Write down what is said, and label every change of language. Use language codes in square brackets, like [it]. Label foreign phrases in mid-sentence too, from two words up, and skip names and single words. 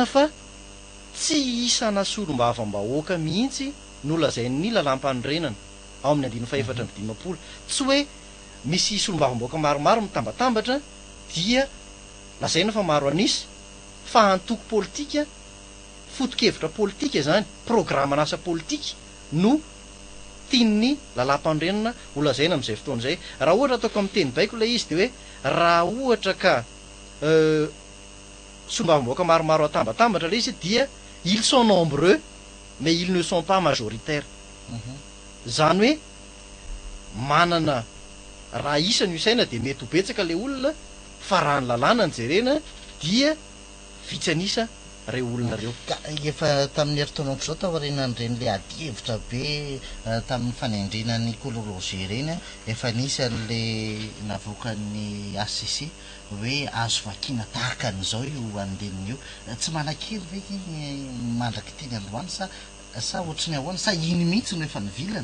[mg] fa tsy isana solombavam-bahoaka mihitsy no lazain'ny lalam-panorenana ao amin'ny 450 tsy hoe misy solombavam-bahoaka maromaro mitambatambatra dia lazaina fa maro anisy fa antoko politika foto-kevitra politika zany programma nasa politika no tian'ny lalam-panorenana ho lazaina amin'izay fotoana izay. Raha ohatra ataoko amin'ny teny baiko ilay izy dia hoe raha ohatra ka solombavam-bahoaka maromaro atambatambatra ilay izy dia [fr] ils sont nombreux mais ils ne sont pas majoritaires. [mg] Zany hoe manana raha isany io saina dia mety ho betsaka ilay olona fa raha ny lalàna ny jerena dia vitsy anisa reo olona reo. Efa tamin'ny heritaonako zao taorianan'ireny le adihevitra be tamin'ny fanendrenan'ny Coly Roger reny efa nisy an'le navoakan'ny ACC hoe azo vakiana tahaka an'izao io andeniny io tsy manakiry ve mandraky teny androany sa ohatrany ahoana sa iny mihitsy no efa nivilana.